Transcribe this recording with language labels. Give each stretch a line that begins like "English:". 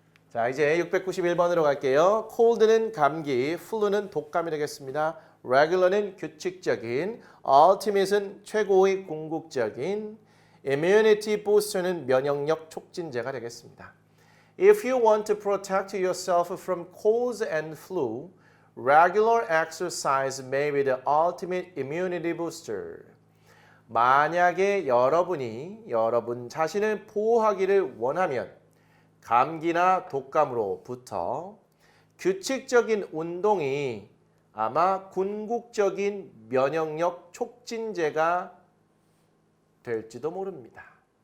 Korean: 자, 이제 691번으로 갈게요. cold는 감기, flu는 독감이 되겠습니다. regular는 규칙적인, ultimate은 최고의 궁극적인, immunity booster는 면역력 촉진제가 되겠습니다.
English: If you want to protect yourself from colds and flu, regular exercise may be the ultimate immunity booster.
Korean: 만약에 여러분 자신을 보호하기를 원하면 감기나 독감으로부터 규칙적인 운동이 아마 궁극적인 면역력 촉진제가 될지도 모릅니다.